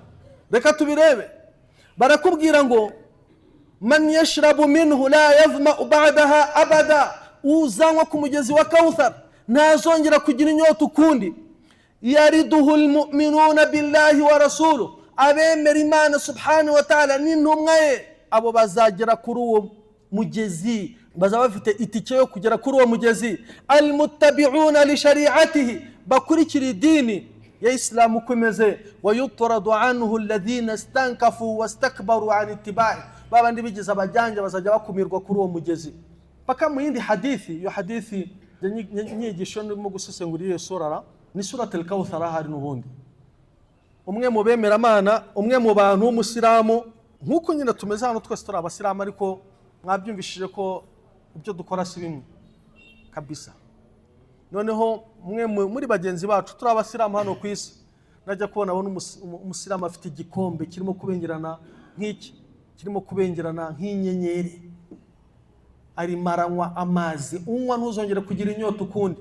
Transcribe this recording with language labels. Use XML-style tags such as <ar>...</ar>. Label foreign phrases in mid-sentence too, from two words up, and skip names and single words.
<rw>Reka tubirebe, barakubwira ngo</rw> <ar>من يشرب منه لا يظمأ بعدها أبدا,</ar> <rw>uzanywa ku mugezi wa Kawthar ntazongera kugira inyota ukundi.</rw> <ar>يرده المؤمنون بالله ورسوله,</ar> <rw>abemera Imana</rw> <ar>سبحانه وتعالى</ar> <rw>n'intumwa ye, abo bazagera kuri uwo mugezi, bazaba bafite itike yo kugera kuri uwo mugezi.</rw> <ar>المتبعون لشريعته,</ar> <rw>bakurikira idini ya Islamu kumeze.</rw> <ar>ويطرد عنه الذين استنكفوا واستكبروا عن اتباعه,</ar> <rw>babandi bigize abajanja bazajya bakumirwa kuri uwo mugezi. Paka mu yindi hadithi, iyo hadithi nyigisho ndimo gusesengura iyo sura ni surat al-Kawthar. Hari n'ubundi umwe mu bemeramana, umwe mu bantu w'umusiramu, nkuko nyine tumeze hano twese turi abasiramu, ariko mwabyumvishije ko ibyo dukora si bimwe kabisa. Noneho umwe muri bagenzi bacu turi abasiramu hano ku isi, najya kubona umusiramu afite igikombe kirimo kubengerana nk'iki, kirimo kubengerana nk'inyenyeri, ari maranywa amazi, unywa ntuzongere kugira inyota ukundi.</rw>